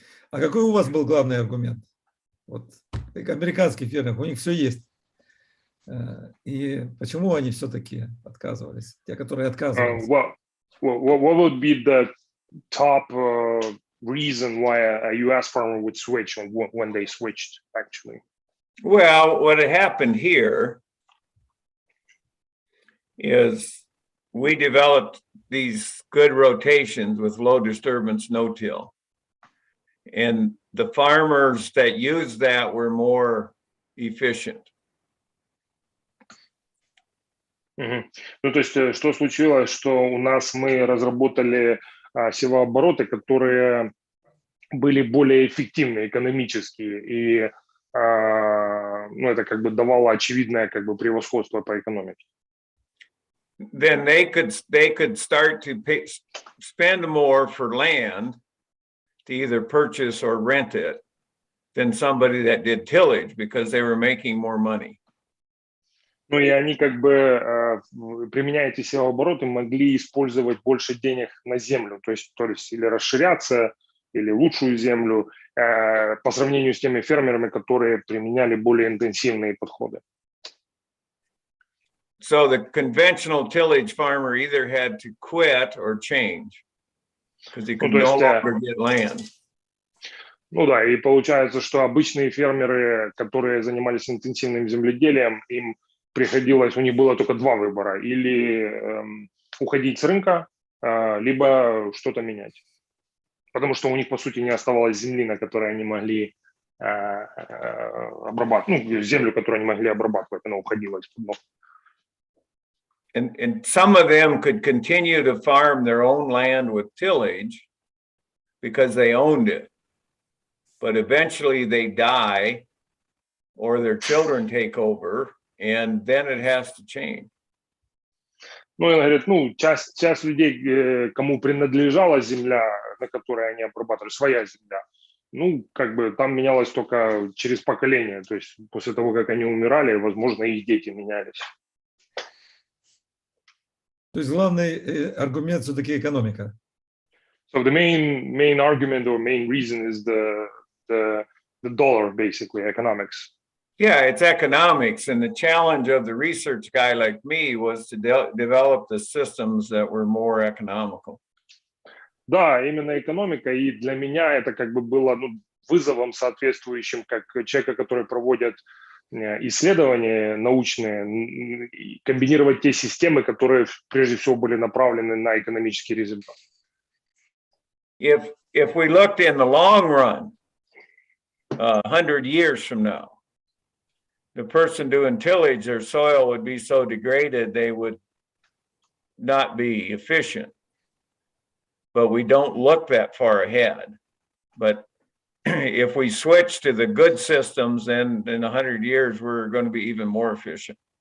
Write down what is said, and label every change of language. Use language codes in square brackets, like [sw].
[ru] А какой у вас был главный аргумент? Вот американский фермер, у них все есть. И почему они все-таки отказывались? Те, которые отказывались. [en] What would be the top reason why a U.S. farmer would switch when they switched, actually? Well, what had happened here is we developed these good rotations with low disturbance no-till. And the farmers that used that were more efficient. [ru] Ну, то есть, что случилось, что у нас мы разработали севообороты, которые были более эффективны экономически, и ну, это как бы давало очевидное как бы превосходство по экономике. [en] Then they could start to spend more for land to either purchase or rent it than somebody that did tillage because they were making more money. [ru] Ну и они как бы, применяя эти севообороты, могли использовать больше денег на землю, то есть или расширяться, или лучшую землю по сравнению с теми фермерами, которые применяли более интенсивные подходы. [en] So the conventional tillage farmer either had to quit or change because he could no longer get land. [ru] Ну да, и получается, что обычные фермеры, которые занимались интенсивным земледелием, им приходилось, у них было только два выбора: или уходить с рынка, либо что-то менять. Потому что у них, по сути, не оставалось земли, на которой они могли обрабатывать, ну, землю, которую они могли обрабатывать, она уходила из-под ног. [en] And some of them could continue to farm their own land with tillage because they owned it. But eventually they die or their children take over, and then it has to change. [ru] Ну, он говорит, ну, часть людей, кому принадлежала земля, на которой они обрабатывали, своя земля, ну, как бы там менялось только через поколение, то есть после того, как они умирали, возможно, их дети менялись. То есть главный аргумент все-таки экономика. [en] So the main argument or main reason is the dollar, basically, economics. Yeah, it's economics, and the challenge of the research guy like me was to develop the systems that were more economical. [ru] Да, именно экономика, и для меня это как бы было, ну, вызовом соответствующим, как человека, который проводит исследования научные, комбинировать те системы, которые прежде всего были направлены на экономический результат. [en] If we looked in the long run, 100 years from now, the person doing tillage, their soil would be so degraded they would not be efficient. But we don't look that far ahead. But if we switch to the good systems, then in 100 years, we're going to be even more efficient.